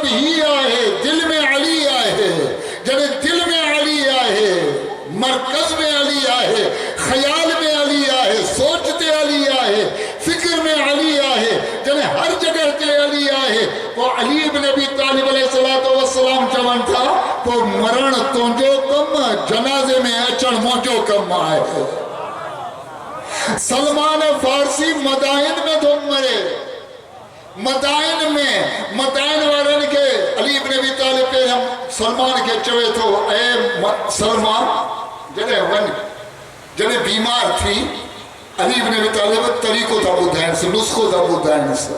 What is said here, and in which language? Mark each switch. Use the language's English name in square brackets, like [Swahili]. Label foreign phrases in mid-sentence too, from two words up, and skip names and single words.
[Urdu] ہی آئے دل میں علی آئے جنہیں دل میں علی آئے مرکز میں علی آئے خیال میں علی آئے سوچتے علی آئے فکر میں علی آئے جنہیں ہر جگہ کے علی آئے وہ علی بن ابی طالب علیہ [Sindhi] चवन था तो मरण तुंहिंजो कम जनाज़े में अचण मुंहिंजो कम आहे। सलमान फारसी मदाइन में थो मरे, मदाइन में मदाइन वारनि के अली इब्न अबी तालिब पे सलमान के चवे थो ए सलमान जॾहिं वञ, जॾहिं बीमार थी अली इब्न अबी तालिब तरीक़ो था ॿुधाइनि, नुस्ख़ो था ॿुधाइनि।